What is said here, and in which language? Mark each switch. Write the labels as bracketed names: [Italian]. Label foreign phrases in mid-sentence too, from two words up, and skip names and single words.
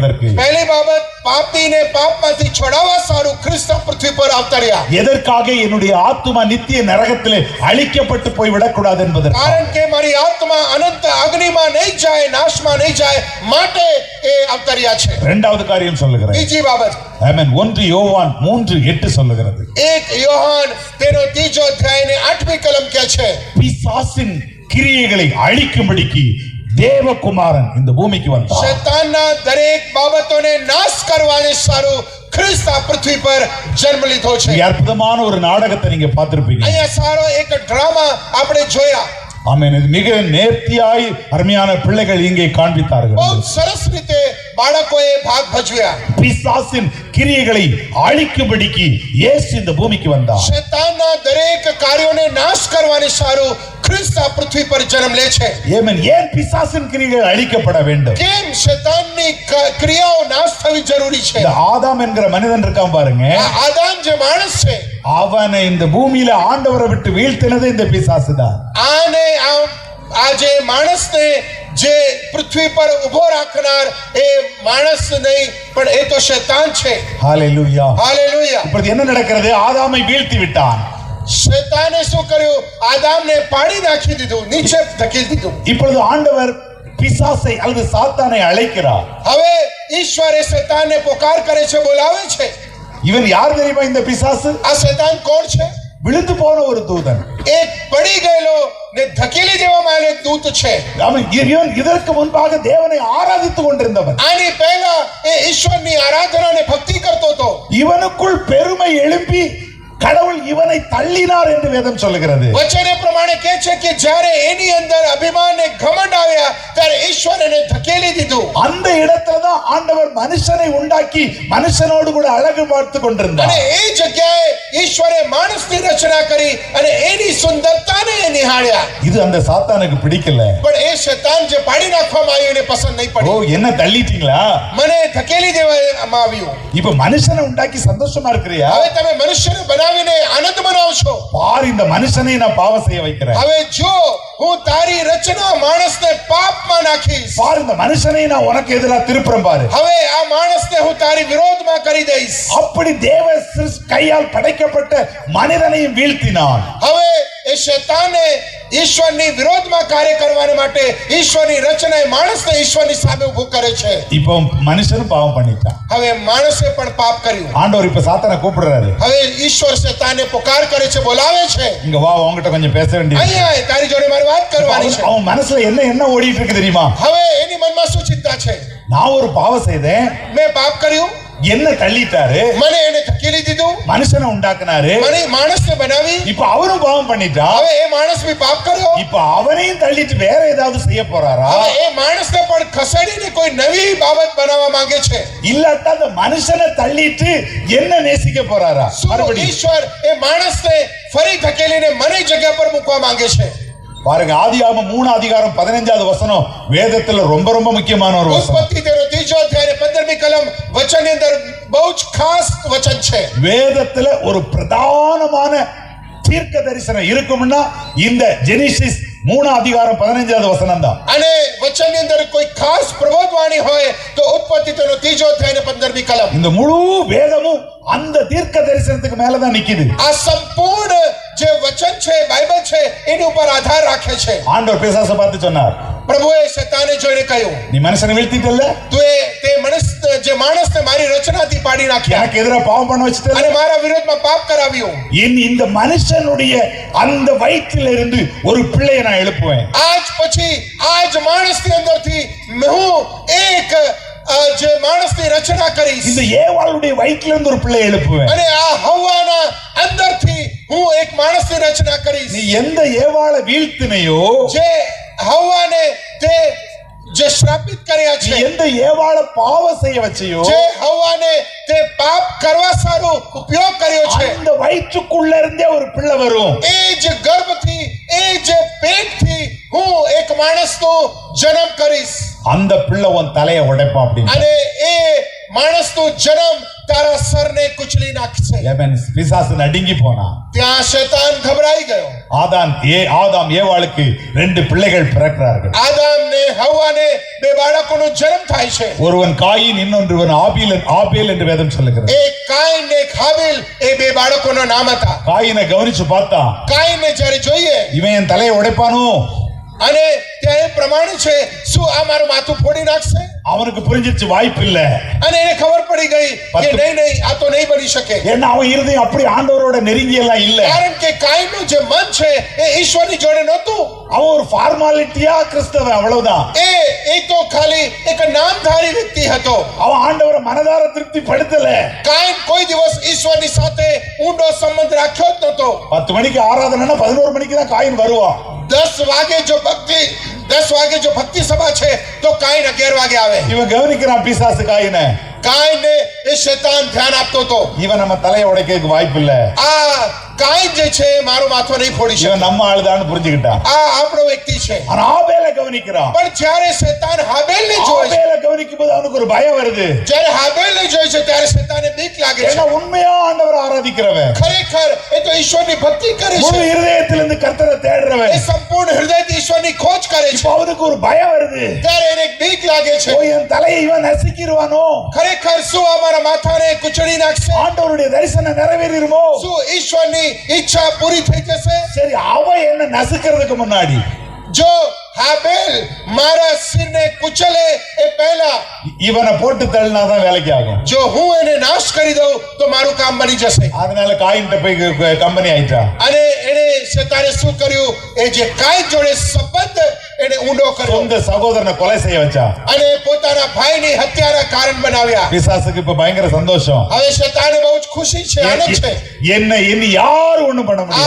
[Gujarati] પહેલી બાબત, પાપીને પાપમાંથી છોડાવવા સારું ખ્રિસ્ત પૃથ્વી પર અવતર્યા. [Tamil] எதற்காக? என்னுடைய ஆத்துமா நித்திய நரகத்திலே அழிக்கப்பட்டு போய் விடக்கூடாது என்பதற்கு. [Gujarati] કારણ કે મારી આત્મા અનંત અગ્નિમાં નહીં જાય, નાશમાં નહીં જાય, માટે એ અવતર્યા છે. [Tamil] இரண்டாவது காரியம் சொல்லுகிறேன். [Gujarati] બીજી બાબત, [Tamil] ஆமென். 1 யோவான் 3:8 சொல்லுகிறது, [Gujarati] 1 યોહાન તેનો 3 અધ્યાય ને 8મી કલમ કહે છે, [Tamil] பிசாசின் கிரியைகளை அழிக்கும்படிக்கு தேவகுமாரன் இந்த பூமிக்கு வந்தார். [Gujarati] શૈતાનના દરેક બાબતોને નાશ કરવાને સારું ખ્રિસ્ત આ પૃથ્વી પર જન્મ લીધો છે. [Tamil] இங்க அற்புதமான ஒரு நாடகத்தை நீங்க பார்த்திருப்பீங்க. [Gujarati] અહીંયા સારો એક ડ્રામા આપણે જોયા. [Tamil] ஆமென். இது மிக நேர்த்தியாய் அருமையான பிள்ளைகள் இங்கே காண்பித்தார்கள். [Gujarati] બહુ સરસ રીતે બાળકોએ ભાગ ભજવ્યા. [Tamil] பிசாசின் கிரியைகளை அழிக்கும்படிக்கு இயேசு இந்த பூமிக்கு வந்தார். [Gujarati] શૈતાનના દરેક કાર્યોને નાશ કરવાને સારું ખ્રિસ્ત આ પૃથ્વી પર જન્મ લે છે. [Tamil] ஆமென். ஏன் பிசாசின் கிரியைகள் அழிக்கப்பட வேண்டும்? [Gujarati] કેમ શૈતાનની ક્રિયાઓ નાશ થવી જરૂરી છે? [Tamil] இந்த ஆதாம் என்கிற மனிதன் இருக்கான் பாருங்க, [Gujarati] આ આદામ જે માણસ છે, [Tamil] அவனை இந்த பூமியில ஆண்டவரை விட்டு வீழ்த்தினது இந்த பிசாசு தான். [Gujarati] આને આ જે માણસને જે પૃથ્વી પર ઉભો રાખનાર એ માણસ નહીં, પણ એ તો શૈતાન છે. [Tamil] ஹalleluya. [Gujarati] હાલેલુયા. [Tamil] இப்பொழுது என்ன நடக்கிறது? ஆதாமை வீழ்த்தி விட்டான். [Gujarati] શૈતાને શું કર્યું? આદામને પાડી નાખી દીધું, નીચે ધકેલી દીધું. [Tamil] இப்பொழுது ஆண்டவர் பிசாசை அல்லது சாத்தானை அழைக்கிறார். [Gujarati] હવે ઈશ્વરે શૈતાનને પોકાર કરે છે, બોલાવે છે. [Tamil] இவன் யார் தெரியுமா? இந்த பிசாசு [Gujarati] આ શૈતાન કોણ છે? [Tamil] விழுந்து போன ஒரு தூதன். [Gujarati] એક પડી ગયેલો ને ધકેલી દેવામાં આવેલો એક દૂત છે. [Tamil] அவன் இவன் இதற்கு முன்பாக தேவனை ஆராதித்துக் கொண்டிருந்தவன். [Gujarati] આની પહેલા એ ઈશ્વરની આરાધના ને ભક્તિ કરતો હતો. [Tamil] இவனுக்குள் பெருமை எழும்பி கடவுள் இவனை தள்ளினார் என்று வேதம் சொல்லுகிறது. [Gujarati] વચને પ્રમાણે કહે છે કે જ્યારે એની અંદર અભિમાન ને ઘમંડ આવ્યા ત્યારે ઈશ્વર એને ધકેલી દીધું. [Tamil] அந்த இடத்துல தான் ஆண்டவர் மனுஷனை உண்டாக்கி மனுஷனோடு கூட அழகு பார்த்து கொண்டிருந்தார். [Gujarati] અને એ જગ્યાએ ઈશ્વરે માણસની રચના કરી અને એની સુંદરતાને નિહાળ્યા. [Tamil] இது அந்த சாத்தானுக்கு பிடிக்கல. [Gujarati] પણ એ શૈતાન જે પાડી નાખવામાં આવ્યું એને પસંદ નહીં [Tamil] ஓ [Gujarati] પડી. [Tamil] என்ன தள்ளிட்டீங்களா? [Gujarati] મને ધકેલી દેવામાં આવ્યું. [Tamil] இப்ப மனுஷனை உண்டாக்கி சந்தோஷமா இருக்கிறியா? [Gujarati] હવે તમે મનુષ્યને બનાવીને આનંદ મનાવશો. [Tamil] பார் இந்த மனுஷனை நான் பாவம் செய்ய வைக்கிறேன். [Gujarati] હવે જો હું તારી રચના માણસને પાપમાં નાખીશ. [Tamil] பார் இந்த மனுஷனை நான் உனக்கு எதிராக திருப்புறேன் பாரு. [Gujarati] હવે આ માણસને હું તારી વિરોધમાં કરી દઈશ. [Tamil] அப்படி தேவ கையால் படைக்கப்பட்ட மனிதனையும் வீழ்த்தினான். [Gujarati] હવે એ શૈતાને ઈશ્વરની વિરોધમાં કાર્ય કરવાને માટે ઈશ્વરની રચનાએ માણસને ઈશ્વરની સામે ઊભો કરે છે. [Tamil] இப்போ மனுஷனும் பாவம் பண்ணிட்டான். [Gujarati] હવે માણસે પણ પાપ કર્યું. [Tamil] ஆண்டவர் இப்ப சாத்தானை கூப்பிடுறாரு. [Gujarati] હવે ઈશ્વર શૈતાનને પુકાર કરે છે, બોલાવે છે. [Tamil] இங்க வா, உன்கிட்ட கொஞ்சம் பேச வேண்டியது. [Gujarati] અહીંયા આય, તારી જોડે મારે વાત કરવાની છે. [Tamil] அவன் மனசுல என்ன ஓடிட்டு இருக்கு தெரியுமா? [Gujarati] હવે એની મનમાં શું ચિંતા છે? [Tamil] நான் ஒரு பாவம் செய்தேன், [Gujarati] મેં પાપ કર્યું, [Tamil] என்ன தள்ளிட்டாரு, [Gujarati] મને એને ધકેલી દીધું, [Tamil] மனுஷனை உண்டாக்குனாரு, [Gujarati] મને માણસને બનાવી. [Tamil] இப்ப அவரும் பாவம் பண்ணிட்டான். [Gujarati] હવે એ માણસ બી પાપ કર્યો. [Tamil] இப்ப அவனையும் தள்ளிட்டு வேற ஏதாவது செய்ய போறாரா? [Gujarati] હવે એ માણસને પણ ખસેડીને કોઈ નવી બાબત બનાવવા માંગે છે. [Tamil] இல்லாட்டா அந்த மனுஷனை தள்ளிட்டு என்ன நேசிக்க போறாரா? [Gujarati] શું [Tamil] மறுபடியும் [Gujarati] ઈશ્વર એ માણસને ફરી ધકેલીને મને જગ્યા પર મૂકવા માંગે છે? [Tamil] பாருங்க, ஆதியாகமம் 3 அதிகாரம் 15வது வசனம் வேதத்துல ரொம்ப ரொம்ப முக்கியமான ஒரு வசனம். [Gujarati] ઉત્પત્તિ તેનો 3 અધ્યાય 15મી કલમ વચનની અંદર બહુ જ ખાસ વચન છે. [Tamil] வேதத்துல ஒரு பிரதானமான தீர்க்க தரிசனம் இருக்கும்னா இந்த ஜெனிசிஸ் 3 அதிகாரம் 15வது வசனம் தான். [Gujarati] અને વચનની અંદર કોઈ ખાસ પ્રબોધવાણી હોય તો ઉત્પત્તિ તેનો 3 અધ્યાય ને 15મી કલમ. [Tamil] இந்த முழு வேதமும் அந்த தீர்க்க தரிசனத்துக்கு மேலதான் நிக்குது. [Gujarati] આ સંપૂર્ણ જે વચન છે, બાઇબલ છે, એની ઉપર આધાર રાખે છે. [Tamil] ஆண்டவர் பிசாசை பார்த்து சொன்னார், [Gujarati] પ્રભુએ શૈતાને જોઈને કહ્યું, [Tamil] நீ மனுஷனை வீழ்த்திட்டல்ல, [Gujarati] તું તે જે માણસને મારી રચનાથી પાડી નાખ્યા [Tamil] எனக்கு எதிராக பாவம் பண்ண வச்சுட்டல்ல, [Gujarati] અને મારા વિરોધમાં પાપ કરાવ્યું. [Tamil] இந்த மனுஷனுடைய அந்த வயிற்றில் இருந்து ஒரு பிள்ளையை நான் எழுப்புவேன். [Gujarati] આજ પછી આજ માણસની અંદરથી હું એક જે માણસની રચના કરીશ [Tamil] இந்த ஏவாளுடைய வயிற்றில் இருந்து ஒரு பிள்ளையை எழுப்புவேன். [Gujarati] અને આ હવ્વાના અંદરથી હું એક માણસની રચના કરીશ. [Tamil] நீ எந்த ஏவாளை வீழ்த்தினையோ, [Gujarati] જે હવ્વાને તે જે શ્રાપિત કર્યા [Tamil] நீ [Gujarati] છે, [Tamil] எந்த ஏவாளை பாவம் செய்ய வச்சையோ, [Gujarati] જે હવ્વાને તે પાપ કરવા સારું ઉપયોગ કર્યો છે, [Tamil] அந்த வயிற்றுக்குள்ள இருந்தே ஒரு பிள்ளை வரும். [Gujarati] એ જ ગર્ભથી એ જે પેટથી હું એક માણસનો જન્મ કરીશ. [Tamil] அந்த பிள்ளை உன் தலையை உடைப்பான் அப்படின்னு. [Gujarati] અને એ માણસનો જન્મ તારા સરને કુચલી નાખશે. [Tamil] ஏமேன். பிசாசு நடுங்கி போனான். [Gujarati] ત્યાં શૈતાન ગભરાઈ ગયો. [Tamil] ஆதாம் ஏவாளுக்கு 2 பிள்ளைகள் பிறக்கிறார்கள். [Gujarati] આદામ ને હવ્વાને 2 બાળકોનો જન્મ થાય છે. [Tamil] ஒருவன் காயின், இன்னொருவன் ஆபேல் என்று வேதம் சொல்லுகிறது. [Gujarati] એક કાઈન ને એક હાબીલ, એ 2 બાળકોના નામ હતા. [Tamil] காயினை கவனிச்சு பார்த்தா, [Gujarati] કાઈન ને જ્યારે જોઈએ [Tamil] இவன் என் தலையை உடைப்பானோ, [Gujarati] અને ત્યાં એ પ્રમાણે છે, શું આ મારું માથું ફોડી નાખશે? [Tamil] அவனுக்கு புரிஞ்சிருச்சு வாய்ப்பு இல்ல. [Gujarati] અને એને ખબર પડી ગઈ કે નહીં, આ તો નહીં બની શકે. [Tamil] ஏன்னா அவன் இருதயம் அப்படி ஆண்டவரோட நெருங்கி எல்லாம் இல்ல. [Gujarati] કારણ કે કાઈનનું જે મન છે એ ઈશ્વરની જોડે નહોતું. [Tamil] அவன் ஒரு ஃபார்மாலிட்டியா கிறிஸ்தவன், அவ்வளவுதான். [Gujarati] એ તો ખાલી એક નામધારી વ્યક્તિ હતો. [Tamil] அவன் ஆண்டவரை மனதார திருப்தி படுத்தல. [Gujarati] કાઈન કોઈ દિવસ ઈશ્વરની સાથે ઊંડો સંબંધ રાખ્યો જ નહોતો. [Tamil] 10 મணிக்கு ஆராதனைனா 11 மணிக்கு தான் காயின் வருவான். [Gujarati] 10 વાગે જો ભક્તિ સભા છે તો કાઈન 11 વાગે આવે. [Tamil] இவன் கவனிக்கிறான் பிசாசு காயினை. [Gujarati] કાઈનને એ શૈતાન ધ્યાન આપતો હતો. [Tamil] இவன் நம்ம தலையை உடைக்கிறதுக்கு வாய்ப்பு இல்ல. [Gujarati] આ કાઈન જે છે મારું માથું નહીં ફોડી શકે. [Tamil] இவன் நம்ம ஆளுதான்னு புரிஞ்சுக்கிட்டான். [Gujarati] આ આપણો વ્યક્તિ છે. [Tamil] ஆனா ஆபேலை கவனிக்கிறான். [Gujarati] પણ જ્યારે શૈતાન હાબેલને જોય છે, [Tamil] ஆபேலை கவனிக்கும் போது அவனுக்கு ஒரு பயம் வருது. [Gujarati] જ્યારે હાબેલને જોય છે ત્યારે શૈતાને બીક લાગે [Tamil] ஏன்னா [Gujarati] છે. [Tamil] உண்மையா ஆண்டவரை ஆராதிக்கிறவன், [Gujarati] ખરેખર એ તો ઈશ્વરની ભક્તિ કરે [Tamil] முழு [Gujarati] છે. [Tamil] இருதயத்திலிருந்து கர்த்தரை தேடுறவன், [Gujarati] એ સંપૂર્ણ હૃદયથી ઈશ્વરની ખોજ કરે [Tamil] இப்ப [Gujarati] છે. [Tamil] அவனுக்கு ஒரு பயம் வருது. [Gujarati] ત્યારે એને એક બીક લાગે છે. [Tamil] ஓ, என் தலையை இவன் நசுக்கிடுவானோ, [Gujarati] ખરેખર શું અમારા માથાને કુચડી નાખશે? [Tamil] ஆண்டவருடைய தரிசனம் நிறைவேறிடுமோ. [Gujarati] શું ઈશ્વરની ઈચ્છા પૂરી થઈ જશે? [Tamil] சரி, அவன் என்ன நசுக்கிறதுக்கு முன்னாடி [Gujarati] જો હાબેલ મારા સિરને કુચલે એ પહેલા [Tamil] இவனை போட்டு தள்ளினாதான் வேலைக்கு ஆகும். [Gujarati] જો હું એને નાશ કરી દઉં તો મારું કામ બની જશે. [Tamil] அதனால காயின்ட்ட போய் கம்பெனி ஆயிட்டான். [Gujarati] અને એને શૈતાને શું કર્યું? એ જે કાઈન જોડે સંબંધ એને ઊંડો કર્યો [Tamil] சொந்த சகோதரனை கொலை செய்ய வச்சா. [Gujarati] અને પોતાના ભાઈની હત્યાના કારણ બનાવ્યા. [Tamil] பிசாசுக்கு இப்ப பயங்கர சந்தோஷம். [Gujarati] હવે શૈતાને બહુ જ ખુશી છે, આનંદ છે. [Tamil] என்ன இனி யாரும் ஒண்ணும் பண்ண முடியாது.